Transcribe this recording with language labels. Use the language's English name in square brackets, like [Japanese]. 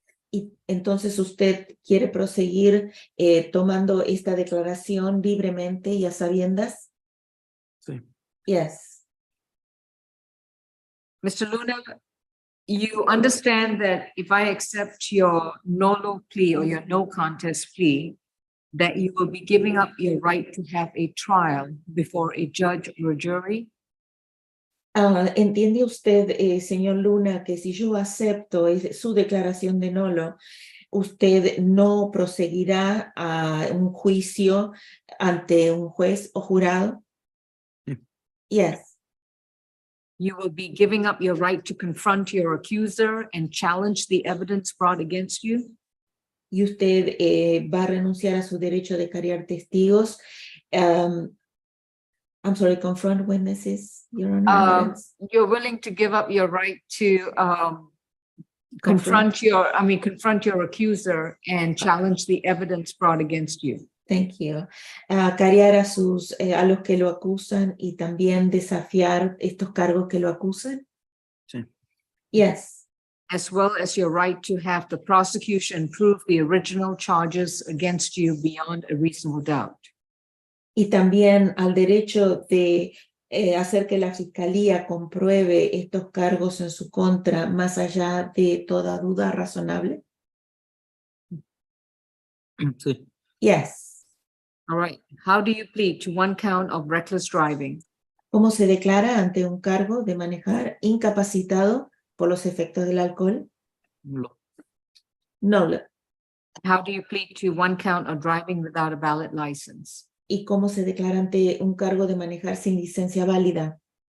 [Spanish] Y entonces usted quiere proseguir tomando esta declaración libremente y a sabiendas? Sí. [English] Yes. Mr. Luna, you understand that if I accept your no plea or your no contest plea, that you will be giving up your right to have a trial before a judge or a jury? [Spanish] ¿Entiende usted, señor Luna, que si yo acepto su declaración de nolo, usted no proseguirá a un juicio ante un juez o jurado? Sí. [English] Yes. You will be giving up your right to confront your accuser and challenge the evidence brought against you? [Spanish] Y usted va a renunciar a su derecho de cargar testigos. [English] I'm sorry, confront witnesses, Your Honor. You're willing to give up your right to confront your accuser and challenge the evidence brought against you. Thank you. [Spanish] Cariar a los que lo acusan y también desafiar estos cargos que lo acusan? Sí. [English] Yes. As well as your right to have the prosecution prove the original charges against you beyond a reasonable doubt. [Spanish] Y también al derecho de hacer que la fiscalía compruebe estos cargos en su contra más allá de toda duda razonable? Sí. [English] Yes. All right. How do you plead to one count of reckless driving? [Spanish] ¿Cómo se declara ante un cargo de manejar incapacitado por los efectos del alcohol? No. [English] No. How do you plead to one count of driving without a valid license? [Spanish] ¿Y cómo se declara ante un cargo de manejar sin licencia válida?